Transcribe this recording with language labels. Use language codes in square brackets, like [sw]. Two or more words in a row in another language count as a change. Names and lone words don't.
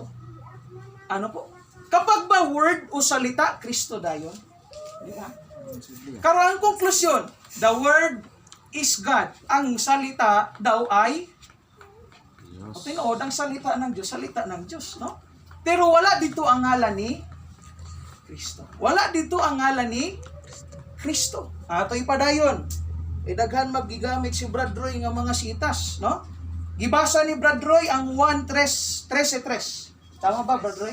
[tl] Ano po? [ceb] Kapag ba word o salita, Kristo dayon. Di ba? Karon ang konklusyon, [en] the word is God. [tl] Ang salita daw ay tinuod, ang salita ng Diyos, no? Pero wala dito ang ngalan ni Kristo. Wala dito ang ngalan ni Kristo. [ceb] Ato'y padayon. Daghan magigamit si Brad Roy nga mga sitas, no? Gibasa ni Brad Roy ang 1:13. Tama ba, Brad Roy?